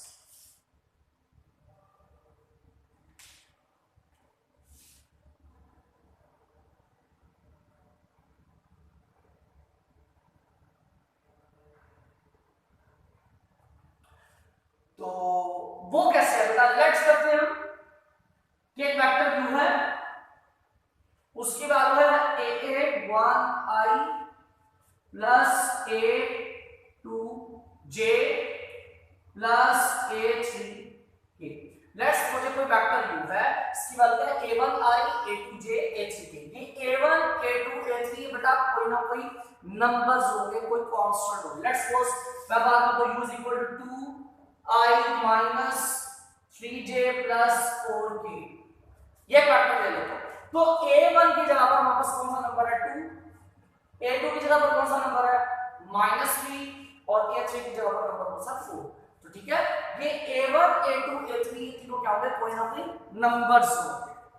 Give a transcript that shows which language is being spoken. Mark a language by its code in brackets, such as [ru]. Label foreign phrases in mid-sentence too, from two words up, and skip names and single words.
[hi] तो वो कैसे है बेटा, लेट्स करते हैं हम कि एक वेक्टर u है, उसकी वैल्यू है a1i प्लस a2j प्लस a3k। लेट्स मुझे कोई वेक्टर u है, इसकी वैल्यू है a1i a2j a3k। ये a1 a2 a3 बेटा कोई ना कोई नंबर्स होंगे, कोई कांस्टेंट होंगे। [en] let's suppose [hi] मैं बात करता हूं u [en] is equal to [hi] 2i माइनस 3j प्लस 4k, ये वेक्टर ले लेता हूं। तो a1 की जगह पर हमारे पास कौन सा नंबर है, 2, a2 की जगह पर कौन सा नंबर है, -3, और a3 की जगह पर नंबर कौन सा, 4। तो ठीक है, ये a1 a2 a3 ये तीनों क्या होंगे, कोई ना कोई नंबर्स होंगे।